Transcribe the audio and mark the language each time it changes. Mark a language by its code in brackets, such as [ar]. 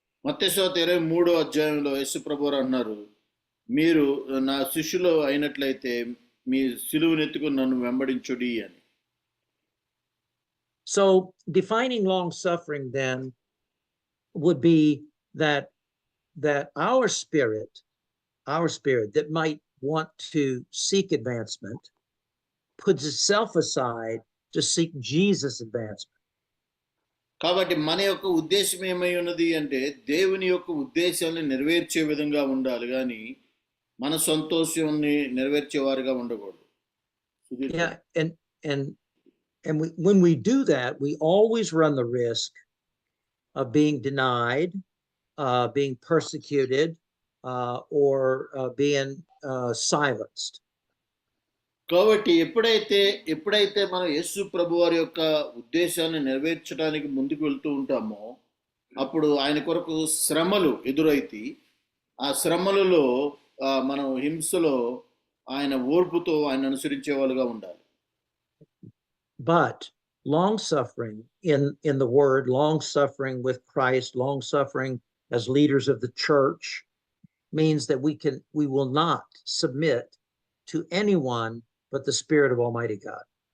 [te] మత్తయి సువార్త 23వ అధ్యాయంలో యేసు ప్రభువారు అన్నారు, మీరు నా శిష్యులు అయినట్లయితే మీ సిలువను ఎత్తుకొని నన్ను వెంబడించుడి అని. [en] So defining long suffering then would be that our spirit that might want to seek advancement puts itself aside to seek Jesus' advancement. [te] కాబట్టి మన యొక్క ఉద్దేశం ఏమై ఉన్నది అంటే దేవుని యొక్క ఉద్దేశాన్ని నెరవేర్చే విధంగా ఉండాలి కానీ మన సంతోషాన్ని నెరవేర్చేవారుగా ఉండకూడదు. [en] Yeah, and when we do that, we always run the risk of being denied, being persecuted, or being silenced. [te] కాబట్టి ఎప్పుడైతే మనం యేసు ప్రభు వారి యొక్క ఉద్దేశాన్ని నెరవేర్చడానికి ముందుకు వెళ్తూ ఉంటామో అప్పుడు ఆయన కొరకు శ్రమలు ఎదురైతే ఆ శ్రమలలో మనం హింసలో ఆయన ఓర్పుతో ఆయన అనుసరించే వాళ్ళుగా ఉండాలి. [en] But long suffering in the word, long suffering with Christ, long suffering as leaders of the church means that we will not submit to anyone but the Spirit of Almighty God.